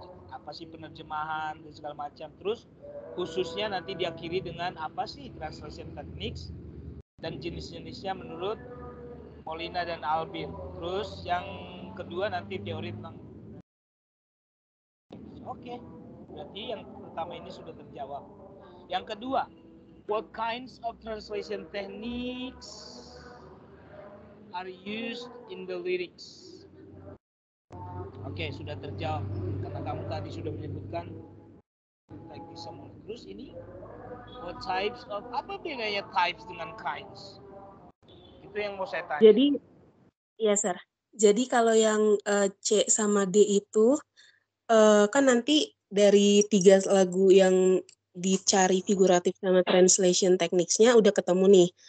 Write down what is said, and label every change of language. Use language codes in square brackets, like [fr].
[id] Apa sih penerjemahan dan segala macam. Terus khususnya nanti diakhiri dengan apa sih translation techniques dan jenis-jenisnya menurut Molina dan Albin. Terus yang kedua nanti teori tentang oke. Berarti yang pertama ini sudah terjawab. Yang kedua, [en] what kinds of translation techniques are used in the lyrics? [id] Oke, sudah terjawab karena kamu tadi sudah menyebutkan teknik semua. Terus ini [en] what types of, [id] apa bedanya types dengan kinds? Itu yang mau saya tanya. Jadi, ya Sir. Jadi kalau yang C sama D itu kan nanti dari 3 lagu yang dicari figuratif sama translation techniques-nya udah ketemu nih.